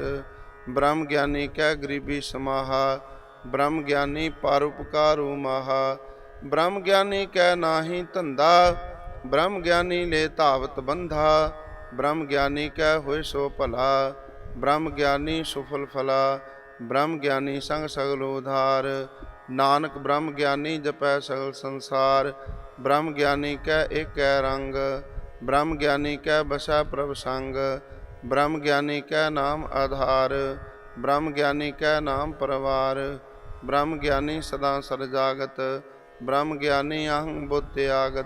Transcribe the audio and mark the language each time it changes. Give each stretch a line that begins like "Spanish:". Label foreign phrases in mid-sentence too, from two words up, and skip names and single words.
Hindi: ब्रह्म ज्ञानी कै गरीबी समाहा, ब्रह्म ज्ञानी परउपकारू माहा। ब्रह्म ज्ञानी कै नाही धंधा, ब्रह्म ज्ञानी लै धावत बंधा। ब्रह्म ज्ञानी कै होइ सो भला, ब्रह्म ज्ञानी सुफल फला। ब्रह्म ज्ञानी संग सगल उधार। नानक ब्रह्म ज्ञानी जपै सगल संसार। ब्रह्म ज्ञानी कै एक रंग, ब्रह्म ज्ञानी कै बसै प्रभ संग। ब्रह्म ज्ञानी कै नाम आधार, ब्रह्म ज्ञानी कै नाम परवार। ब्रह्म ज्ञानी सदा सरजागत, ब्रह्म ज्ञानी अहं बुद्ध त्यागत।